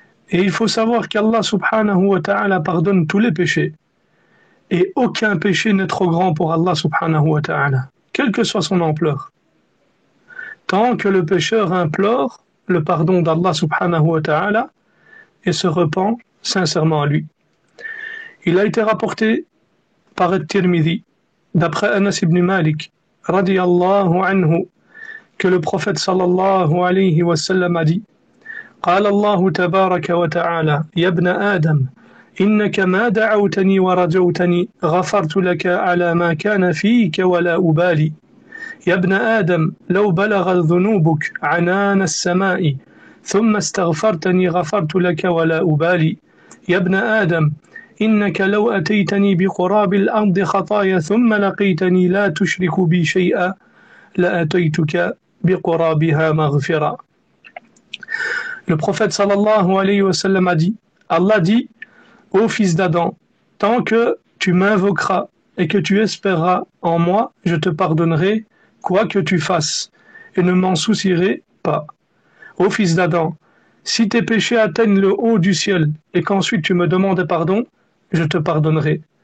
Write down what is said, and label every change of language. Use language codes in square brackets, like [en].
[fr] Et il faut savoir qu'Allah subhanahu wa ta'ala pardonne tous les péchés. Et aucun péché n'est trop grand pour Allah subhanahu wa ta'ala, quelle que soit son ampleur. Tant que le pécheur implore le pardon d'Allah subhanahu wa ta'ala et se repent sincèrement à lui. Il a été rapporté par At-Tirmidhi, d'après Anas ibn Malik, radiyallahu anhu, que le prophète sallallahu alayhi wa sallam a dit: [ar] قال الله تبارك وتعالى يا ابن آدم إنك ما دعوتني ورجوتني غفرت لك على ما كان فيك ولا أبالي يا ابن آدم لو بلغ ذنوبك عنان السماء ثم استغفرتني غفرت لك ولا أبالي يا ابن آدم إنك لو أتيتني بقراب الأرض خطايا ثم لقيتني لا تشرك بي شيئا لأتيتك بقرابها مغفرة. [fr] Le prophète sallallahu alayhi wa sallam a dit: Allah dit, ô fils d'Adam, tant que tu m'invoqueras et que tu espéreras en moi, je te pardonnerai quoi que tu fasses et ne m'en soucierai pas. Ô fils d'Adam, si tes péchés atteignent le haut du ciel et qu'ensuite tu me demandes pardon, je te pardonnerai.